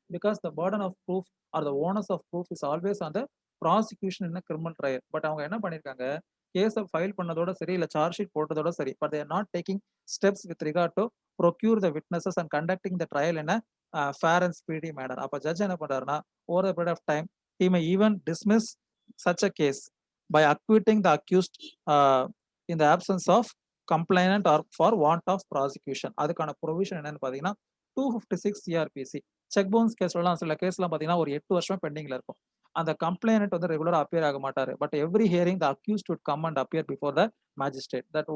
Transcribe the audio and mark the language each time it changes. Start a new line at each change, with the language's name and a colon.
English: Because the burden of proof or the onus of proof is always on the prosecution in criminal trial. But
Tamil: அவங்க என்ன பண்ணியிருக்காங்க, கேஸை file பண்ணதோட சரி, இல்ல charge sheet போட்டதோட சரி,
English: But they're not taking steps with regard to procure the witnesses and conducting the trial in fair and speedy manner.
Tamil: அப்ப judge என்ன பண்றாருன்னா,
English: Over the period of time he may even dismiss such a case by acquitting the accused uh, in the absence of complainant or for want of prosecution.
Tamil: அதுக்கான provision என்னன்னு பாத்தீங்கன்னா 256 CrPC. Check bounce கேஸ்லாம் சில கேஸ்லாம் பாத்தீங்கன்னா ஒரு 8 வருஷம் பெண்டிங்ல இருக்கும். அந்த கம்ப்ளைனன்ட் வந்து ரெகுலரா அப்பியர் ஆக மாட்டாரு.
English: But every hearing the accused would come and appear before the magistrate.